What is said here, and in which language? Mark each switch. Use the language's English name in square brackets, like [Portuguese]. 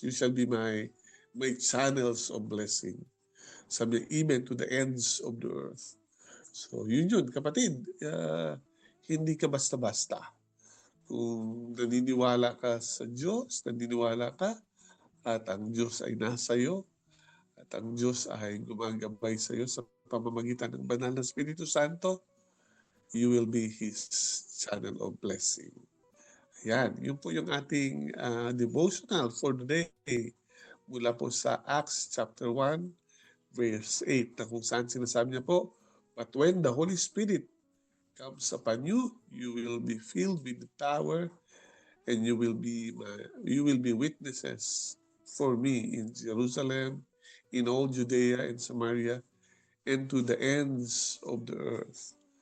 [English] You shall be my channels of blessing. Sabi, even to the ends of the earth. [Filipino] So, yun, kapatid. Hindi ka basta-basta. Kung naniniwala ka sa Diyos, naniniwala ka, at ang Diyos ay nasa iyo, at ang Diyos ay gumagabay sa iyo sa pamamagitan ng banal na Espiritu Santo, [English] you will be His channel of blessing. [Filipino] Yan, yun po yung ating devotional for today mula po sa [English] Acts chapter 1, verse 8, [Filipino] na kung saan sinasabi niya po, [English] but when the Holy Spirit comes upon you, you will be filled with the power, and you will be witnesses for me in Jerusalem, in all Judea and Samaria, and to the ends of the earth.